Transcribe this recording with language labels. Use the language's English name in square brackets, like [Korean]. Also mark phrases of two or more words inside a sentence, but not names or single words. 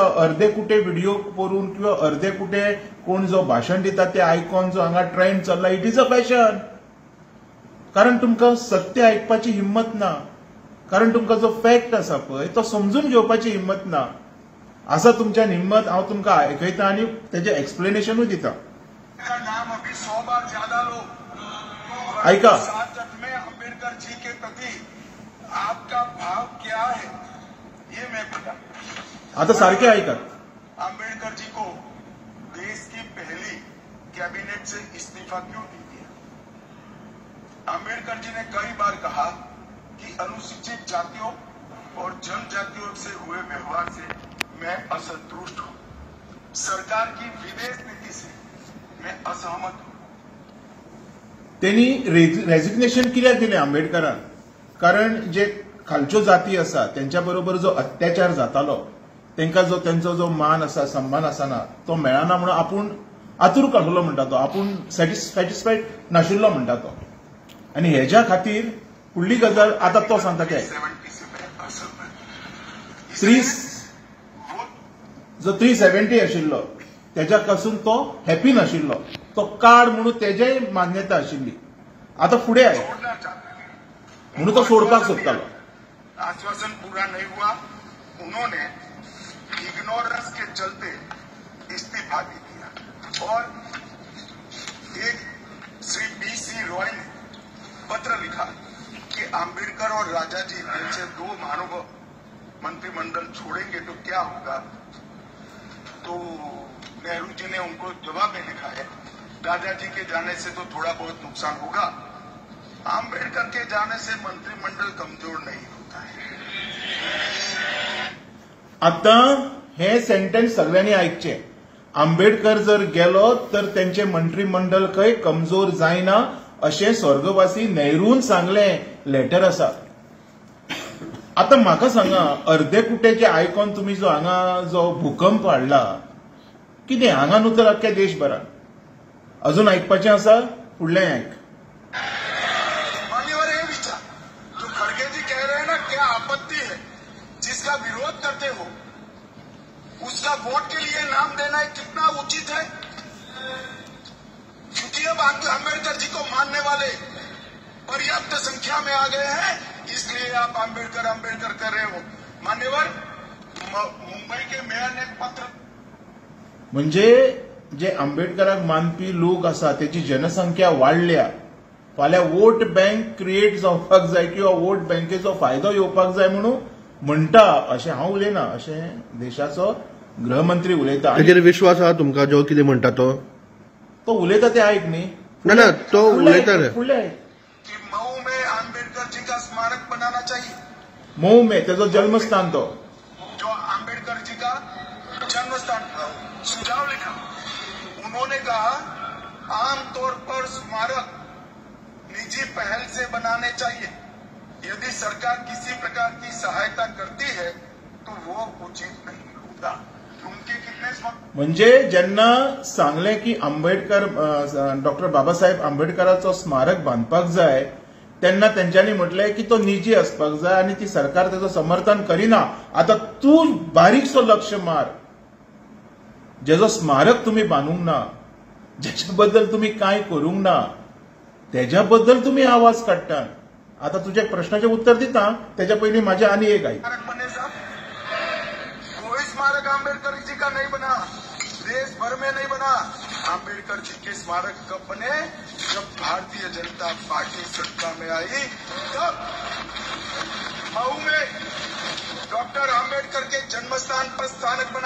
[Konkani] अर्दे कुटे व्हिडिओ करून किंवा अर्दे कुटे कोण जो भाशण दिता ते आयकून जो हांगा ट्रेंड चल्ला [English] it is a fashion. [Konkani] कारण तुमकां सत्य आयकपाची हिंमत ना. कारण तुमकां जो फॅक्ट आसा पळय तो समजून घेवपाची हिंमत ना. आसा तुमच्या हिंमत हांव तुमकां आयकयता आनी तेजें एक्सप्लेनेशनूय दिता. [Hindi] नाम अभी 100 बार ज्यादा लो. [Konkani] ऐका. [Hindi] में अम्बेडकर जी के प्रति आपका भाव क्या है ये मैं बता. [Konkani] आता सारखे ऐका. [Hindi] अम्बेडकर जी को देश की पहली कैबिनेट से इस्तीफा क्यों दी दिया? अम्बेडकर जी ने कई बार कहा कि अनुसूचित जातियों और जनजातियों से हुए व्यवहार से मैं असंतुष्ट हूं. सरकार की विदेश नीति से मैं असहमत हूं. [Konkani] त्यांनी रेजिग्नेशन कित्याक दिलें आंबेडकरान? कारण जे खालच्यो जाती आसा त्यांच्या बरोबर जो अत्याचार जातालो तांकां जो त्यांचो जो मान आसा सन्मान आसना तो मेळना म्हणून आपूण आतूर काडलो म्हणटा तो. आपूण सॅटिस्फायड नाशिल्लो म्हणटा तो. आनी हेज्या खातीर फुडली गजाल आता तो सांगता काय जो 370 आशिल्लो त्याच्या पासून तो हॅपी नाशिल्लो. तो काड म्हणून तेजेय मान्यता आशिल्ली. आता फुडें आहे म्हणून तो सोडपाक सोदतालो. [Hindi] आश्वासन पूरा नहीं हुआ. उन्होंने इग्नोरेंस के चलते इस्तीफा दे दिया. और एक श्री BC रॉय ने पत्र लिखा कि आंबेडकर और राजाजी जैसे 2 महानुभाव मंत्रिमंडल छोड़ेंगे तो क्या होगा. तो नेहरू जी ने उनको जवाब में लिखा है राजाजी के जाने से तो थोड़ा बहुत नुकसान होगा. आंबेडकर के जाने से मंत्रिमंडल कमजोर नहीं होता है. [Konkani] आता हे सेंटेन्स सगळ्यांनी ऐकचे. आंबेडकर जर गेलो तर त्यांचे मंत्रिमंडळ खंय कमजोर जायना अशें स्वर्गवासी नेहरून सांगलें लेटर आसा. आता म्हाका सांगा, अर्दे कुटेचे आयकॉन तुम्ही जो हांगा जो भूकंप हाडला, कितें हांगा न्हू तर अख्ख्या देशभरात. अजून आयकपाचें आसा? फुडलें आयक. [Hindi] मान्यवर ये विचार जो खड़गे जी कह रहे हैं ना, क्या आपत्ति है? जिसका विरोध करते हो उसका वोट के लिए नाम देना कितना उचित है? क्योंकि अब अम्बेडकर जी को मानने वाले पर्याप्त संख्या में आ गए हैं, इसलिए आप आंबेडकर आंबेडकर कर रहे हो. मान्यवर, मुंबई के मेयर ने पत्र, [Konkani] म्हणजे जे आंबेडकराक मानपी लोक आसा त्याची जनसंख्या वाडल्या. फाल्यां [English] vote bank create [Konkani] जावपाक जाय किंवा वोट बँकेचो फायदो येवपाक जाय म्हणून म्हणटा अशें हांव उलयना, अशें देशाचो गृहमंत्री उलयता. ताजेर विश्वास आहा तुमकां जो कितें म्हणटा तो उलयता ते आयक न्ही. ना तो उलयता रे. फुडलें आयक. [Hindi] कि मऊ में आंबेडकर जी का स्मारक बनाना चाहिए. [Konkani] मऊ में तेजो जन्मस्थान तो [Hindi] जो आंबेडकर जी का जन्मस्थान सुझाव लिखा. उन्होंने कहा आमतौर पर स्मारक निजी पहल से बनाने चाहिए. यदि सरकार किसी प्रकार की सहायता करती है तो वो उचित नहीं होगा. उनके कितने [Konkani] म्हणजे जेन्ना सांगलें की आंबेडकर डॉक्टर बाबासाहेब आंबेडकराचो स्मारक बांदपाक जाय तेन्ना तेंच्यांनी म्हटलें की तो निजी आसपाक जाय आनी ती सरकार तेजो समर्थन करिना. आता तूं बारीकसो लक्ष मार, जेजो स्मारक तुम्ही बांदूंक ना, जेच्या बद्दल तुम्ही कांय करूंक ना, तेज्या बद्दल तुम्ही आवाज काडटा. आता तुझ्या प्रश्नाचे उत्तर दिता त्याच्या पयलीं माझे आनी एक आयक. [Hindi] बने साहब, कोई स्मारक आंबेडकर जी का नहीं बना, देश भर में नहीं बना. आंबेडकर जी के स्मारक कब बने? जब भारतीय जनता पार्टी सत्ता में आई तब. मऊ में डॉक्टर आंबेडकर के जन्मस्थान पर स्मारक बना.